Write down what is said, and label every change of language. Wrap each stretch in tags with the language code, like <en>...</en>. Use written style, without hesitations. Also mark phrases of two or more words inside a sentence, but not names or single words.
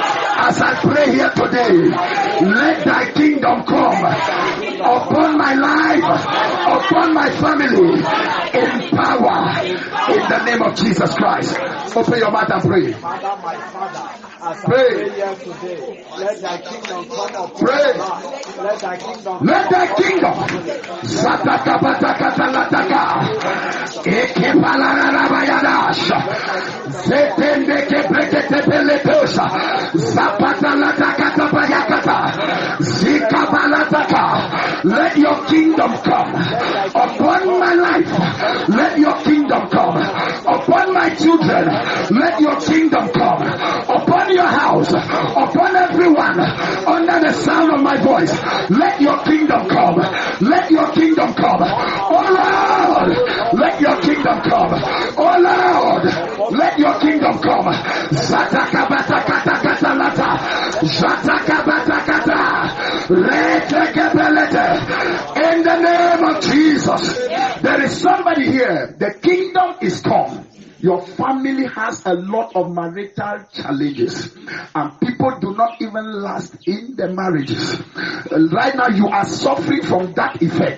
<en>As I pray here today, let thy kingdom come upon my life, upon my family, in power, in the name of Jesus Christ. Open your mouth and pray. Father, my Father, as I Pray. pray here today, let thy kingdom come upon Pray. my life. Let thy kingdom Let thy come kingdom. upon my family. Sataka bataka talataka. Eke palarara bayadash. Zetende keprekete peletosha. Zapata lataka tabayakata. Zika balataka. Let your kingdom come upon my life. Let your kingdom come upon my children. Let your kingdom come upon your house, upon everyone under the sound of my voice. Let your kingdom come. Let your kingdom come. Oh Lord, let your kingdom come. Oh Lord, let your kingdom come. Zatakabatakatakatalata. Zatakabatakata. Retekebelete. In the name of Jesus, there is somebody here. The kingdom is come. Your family has a lot of marital challenges, and people do not even last in the marriages. Right now, you are suffering from that effect.</en>